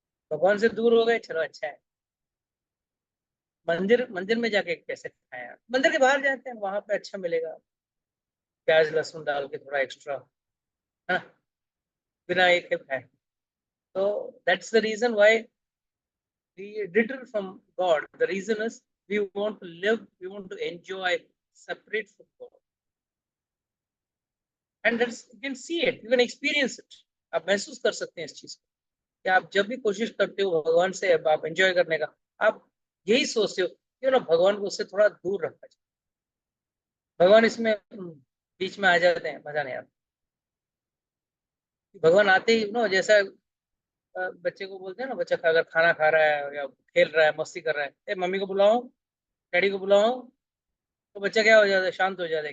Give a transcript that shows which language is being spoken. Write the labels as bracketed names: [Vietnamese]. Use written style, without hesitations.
[Hindi] भगवान से दूर हो गए, चलो अच्छा है। मंदिर मंदिर में जाके कैसे खाएं? मंदिर के बाहर जाते हैं, वहां पे अच्छा मिलेगा, प्याज लहसुन डाल के थोड़ा एक्स्ट्रा, है ना, बिना एक के खाए। [English] तो that's the reason why we differ from God. The reason is we want to live, we want to enjoy separate from God. And that's, you can see it, you can experience it। [Hindi] आप महसूस कर सकते हैं इस चीज को कि आप जब भी कोशिश करते हो भगवान से आप एंजॉय करने का, आप यही सोचते हो क्यों ना भगवान को उससे थोड़ा दूर रखा जाए। भगवान इसमें बीच में आ जाते हैं, मजा नहीं आता। भगवान आते ही जैसा बच्चे को बोलते हैं ना, बच्चा अगर खाना खा रहा है या खेल रहा है, मस्ती कर रहा है, ए मम्मी को बुलाओ, डैडी को बुलाओ, तो बच्चा क्या हो जाता है, शांत हो जाता है।